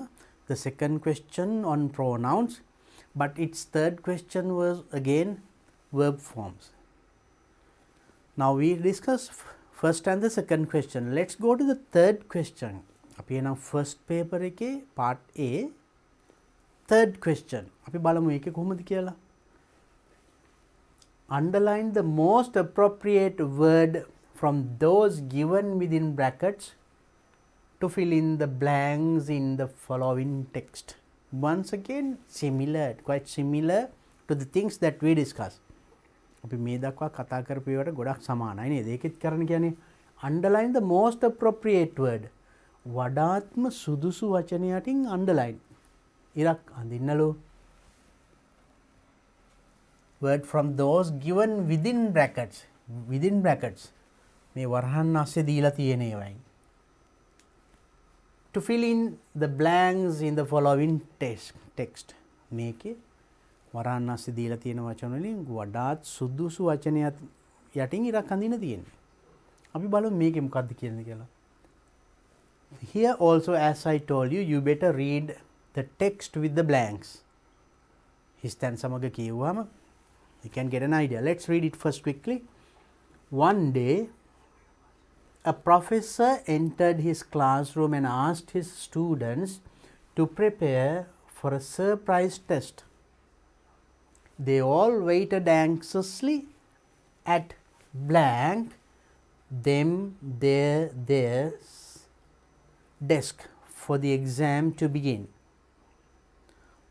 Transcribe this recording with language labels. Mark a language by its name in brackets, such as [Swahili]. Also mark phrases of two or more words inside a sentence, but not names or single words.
[English] The second question on pronouns, but its third question was again verb forms. Now we discuss first and the second question. Let's go to the third question. [Sinhala] අපි එනම් [English] first paper [Sinhala] එකේ [English] part A third question. [Sinhala] අපි බලමු ඒකේ කොහොමද කියලා. [English] Underline the most appropriate word from those given within brackets to fill in the blanks in the following text. Once again, quite similar to the things that we discussed. [Sinhala] අපි මේ දක්වා කතා කරපු ඒවාට ගොඩක් සමානයි නේද? ඒකෙත් කරන්න කියන්නේ [English] underline the most appropriate word. [Sinhala] වඩාත්ම සුදුසු වචනයටින් underline. ඉරක් අඳින්නලු. [English] Word from those given within brackets. Within brackets. [Sinhala] මේ වරහන් ASCII දීලා තියෙන ඒවායින්. [English] To fill in the blanks in the following text. [Sinhala] මේකේ වරහන් ASCII දීලා තියෙන වචන වලින් වඩාත් සුදුසු වචනයක් යටින් ඉරක් අඳින්න තියෙන්නේ. අපි බලමු මේකේ මොකක්ද කියන්නේ කියලා. [English] Here also, as I told you, you better read the text with the blanks. [Sinhala] හිස්තැන් සමග කියවුවම [English] you can get an idea. Let's read it first quickly. One day, a professor entered his classroom and asked his students to prepare for a surprise test. They all waited anxiously at blank their desk for the exam to begin.